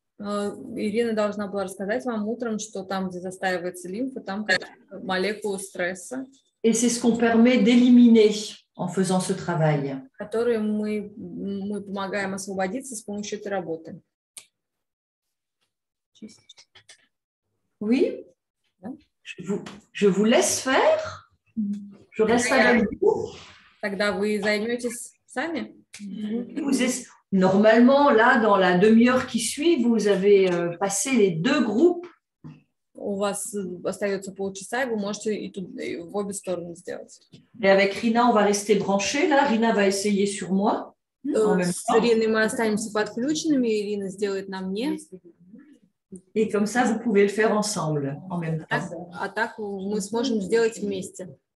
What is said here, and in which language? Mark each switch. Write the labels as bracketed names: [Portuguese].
[Russian] Ирина должна была рассказать вам утром, что там, где застаивается лимфа, там молекулы стресса. [French] Et c'est ce qu'on permet d'éliminer en faisant ce travail. [Russian] Которые мы помогаем освободиться с помощью этой работы. [French] Oui. Je vous laisse faire. Je reste avec vous. [Russian] Тогда вы займетесь сами. [French] Normalement, là, dans la demi-heure qui suit, vous avez passé les 2 groupes [Russian] у вас остается полчаса, и вы можете и в обе стороны сделать. [French] Et avec Rina, on va rester branchés. Là, Rina va essayer sur moi. En même [Russian] С [French] temps. [Russian] Ириной мы останемся подключенными, Ирина сделает на мне. [French] Et comme ça, vous pouvez le faire ensemble en même temps. [Russian] А так мы сможем сделать вместе.